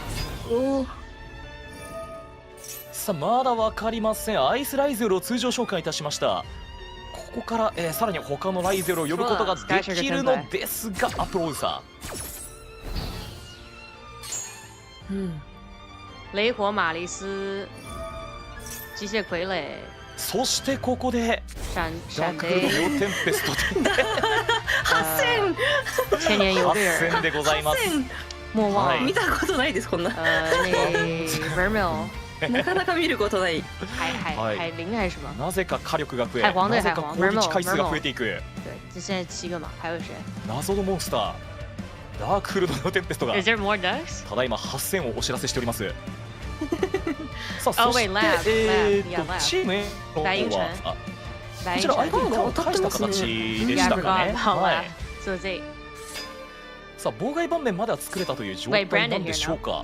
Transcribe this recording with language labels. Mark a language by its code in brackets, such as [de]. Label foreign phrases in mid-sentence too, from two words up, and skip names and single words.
[ja] さあまだ分かりません。アイスライゼオルを通常召喚いたしました。ここから、さらに他のライゼルを呼ぶことができるのですが、アプローサー、 [zh] 雷火玛丽斯、 [ja] 機械傀儡、そしてここでダークルミオテンペストで8000でございます。もう見たことないですこんな。 なかなか見ることない。 [zh] 海灵还是什么？ [ja] なぜか火力が増え、なぜか攻撃回数が増えていく。 [zh] 对，这现在7个嘛，还有谁？ [ja] 謎のモンスター、ダークフルドのテンペストが。 [en] Is there more ducks？ [ja] ただいま8000をお知らせしております。さあ、そしてチーム A の方はこちら相手に返した形でしたかね。はい。さあ、妨害盤面までは作れたという状態なんでしょうか。